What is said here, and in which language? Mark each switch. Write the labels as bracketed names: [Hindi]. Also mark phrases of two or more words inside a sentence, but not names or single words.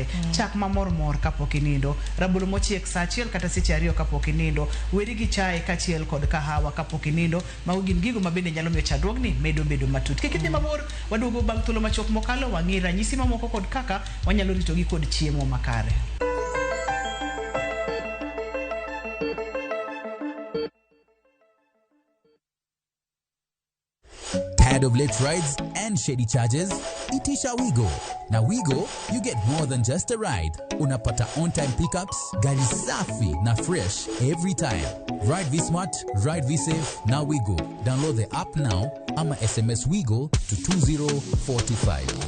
[Luo (Kenya and Tanzania)] Chak mamor kapok inindo, rabolo mochiek saa achiel kata seche 2 kapok inindo, weri gi chai kachiel kod kahawa kapok inindo. Mago gin gigo ma bende nyalo miyo chandruogni bedo matut. Kik idhi mabor, waduogo bang' thuolo machok mokalo wang'e ranyisi mamoko kod kaka wanyalo ritogi kod chiemo makare. [English] Tired of late rides and shady charges? [Swahili] Itisha Wigo. [English] Now Wigo, you get more than just a ride. Unapata on-time pickups, [Swahili] gari safi na [English] fresh every time. Ride V-Smart, ride V-Safe, now Wigo. Download the app now, ama SMS Wigo to 2045.